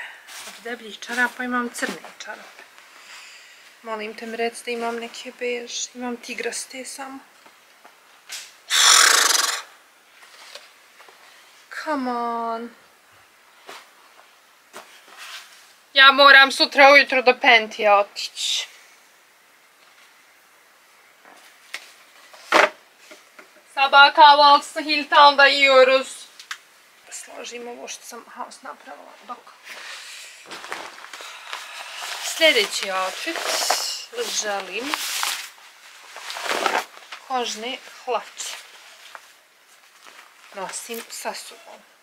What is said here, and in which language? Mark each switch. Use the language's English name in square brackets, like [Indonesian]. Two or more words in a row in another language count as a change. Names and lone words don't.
[Croatian] Od debljih čarapa imam crne čarape. Molim te mi reci da imam neke bež. Imam tigraste samo. [English] Come on. [Croatian] Ja moram sutra ujutro do Pentija otići. [Turkish] Sabah kahvaltısı Hilltown'da yiyoruz. [Croatian] Složim ovo što sam house napravila dok. Sljedeći outfit želim kožne hlače. Nosim sa sobom.